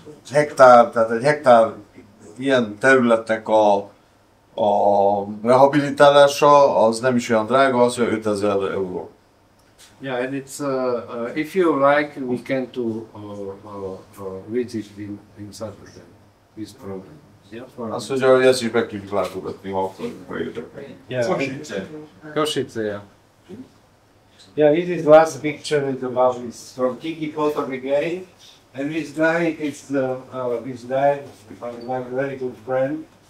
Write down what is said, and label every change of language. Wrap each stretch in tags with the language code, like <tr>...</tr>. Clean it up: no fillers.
<hu>hektár, tehát egy hektár ilyen területnek a rehabilitálása az nem is olyan drága, az olyan 5000 euró.</hu> <en>Yeah, and it's if you like, we can to visit in Saturday this program. Yeah,</en> <hu>Azt mondja, hogy ezt is meg tudjuk látogatni, ha akarjuk bejöttek.</hu> <en>Košice, yeah. Yeah, this is last picture is about this from Tiki Photo Brigade, and this guy is this guy, my very good friend.</en>